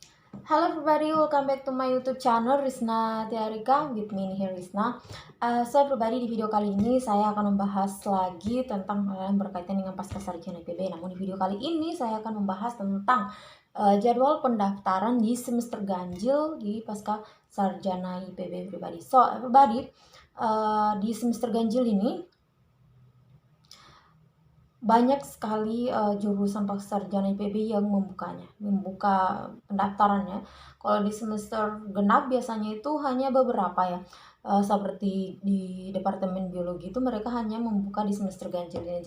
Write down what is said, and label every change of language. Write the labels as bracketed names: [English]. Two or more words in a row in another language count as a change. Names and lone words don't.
[English] Hello everybody, welcome back to my YouTube channel Rizna Tiarika with me here Rizna. So everybody, [Indonesian] di video kali ini saya akan membahas lagi tentang hal yang berkaitan dengan pasca sarjana IPB. Namun di video kali ini saya akan membahas tentang jadwal pendaftaran di semester ganjil di pasca sarjana IPB everybody. [English] So everybody, [Indonesian] di semester ganjil ini banyak sekali jurusan pascasarjana IPB yang membuka pendaftarannya. Kalau di semester genap biasanya itu hanya beberapa ya, seperti di Departemen Biologi itu mereka hanya membuka di semester ganjil ya.